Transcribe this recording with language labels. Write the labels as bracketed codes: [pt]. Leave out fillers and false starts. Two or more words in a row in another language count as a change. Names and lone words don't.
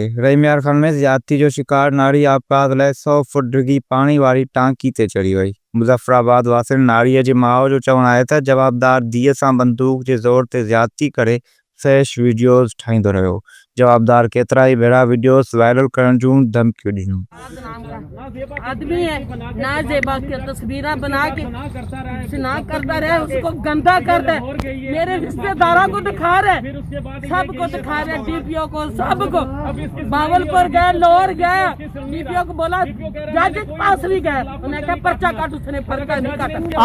[sd] रहीम खान में ज्यादती जो शिकार नारी आपघात लाइ 100 फुट डिगी पानी वाली टांकी ते चढ़ी वई। मुज़फ्फराबाद वासियुनि नारीअ जे माउ जो चवणु आहे त जवाबदार धीअ सां बंदूक जे ज़ोर ते ज्यादती करे फैश वीडियोज़ ठाहींदो रहियो। जवाबदार केतिरा ई भेरा वीडियोज़ वायरल करण जूं धमकियूं ॾिनियूं। [ur] آدمی ہے نا، جیبا کی تصویریں بنا کے نا کرتا رہے، اس کو گندا کر دے. میرے رشتہ داروں کو دکھا رہے، سب کو دکھا رہے، ڈی پی او کو، سب کو. بہاولپور گئے، لاہور گئے، ڈی پی او کو بولا، جج کے پاس بھی گئے، انہیں کہا پرچہ کاٹ، اس نے پرچہ نہیں کاٹا.